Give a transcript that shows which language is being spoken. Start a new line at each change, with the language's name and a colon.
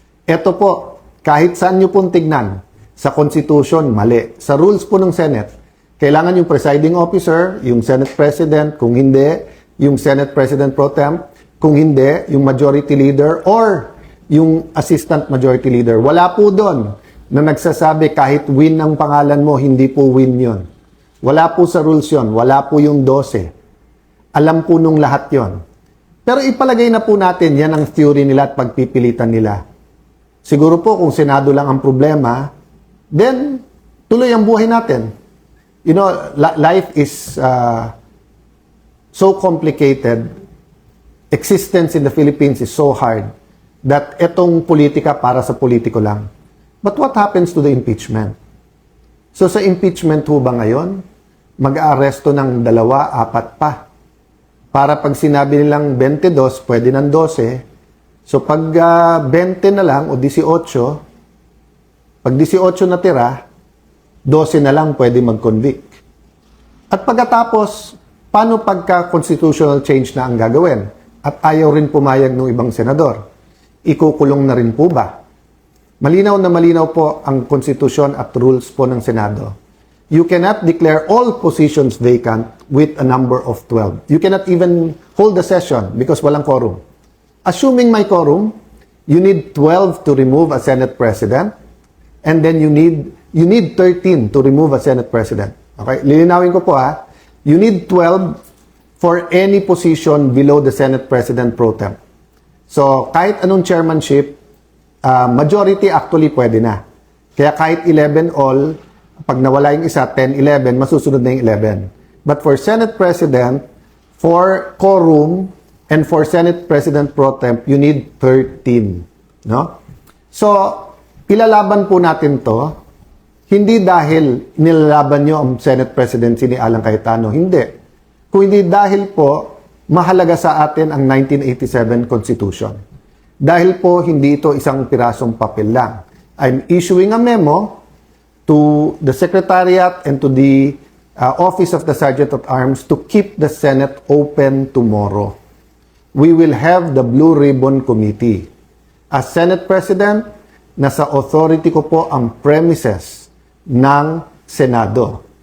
Filipino: Ito po, kahit saan nyo pong tignan, sa Constitution, mali. Sa rules po ng Senate, kailangan yung presiding officer, yung Senate President, kung hindi, yung Senate President Pro Tem, kung hindi, yung Majority Leader, or yung Assistant Majority Leader. Wala po doon na nagsasabi kahit win ang pangalan mo, hindi po win yon. Wala po sa rules yon. Wala po yung 12. Alam po nung lahat yon. Pero ipalagay na po natin, yan ang theory nila at pagpipilitan nila. Siguro po kung Senado lang ang problema, then tuloy ang buhay natin.
English: You know, life is so complicated. Existence in the Philippines is so hard that
Filipino: etong politika para sa politiko lang.
English: But what happens to the impeachment?
Filipino: So sa impeachment ho ba ngayon, mag-aaresto ng 2, 4 pa? Para pag sinabi nilang 22, pwede ng 12. So pag 20 na lang o 18, pag 18 na tira, 12 na lang pwede mag-convict. At pagkatapos, paano pagka constitutional change na ang gagawin? At ayaw rin pumayag ng ibang senador. Ikukulong na rin po ba? Malinaw na malinaw po ang konstitusyon at rules po ng Senado.
English: You cannot declare all positions vacant with a number of 12. You cannot even hold the session because
Filipino: walang quorum.
English: Assuming may quorum, you need 12 to remove a Senate President, and then you need 13 to remove a Senate President. Okay?
Filipino: Lilinawin ko po ha.
English: You need 12 for any position below the Senate President pro tem.
Filipino: So, kahit anong chairmanship, majority actually pwede na. Kaya kahit 11 all, pag nawala yung isa, 10, 11, masusunod na yung 11.
English: But for Senate President, for quorum, and for Senate President pro temp, you need 13.
Filipino: No? So, ilalaban po natin to, hindi dahil nilalaban nyo ang Senate Presidency ni Alan Cayetano. Hindi. Kung hindi dahil po, mahalaga sa atin ang 1987 Constitution. Dahil po, hindi ito isang pirasong papel lang.
English: I'm issuing a memo to the Secretariat and to the Office of the Sergeant at Arms to keep the Senate open tomorrow. We will have the Blue Ribbon Committee.
Filipino: As Senate President, nasa authority ko po ang premises ng Senado.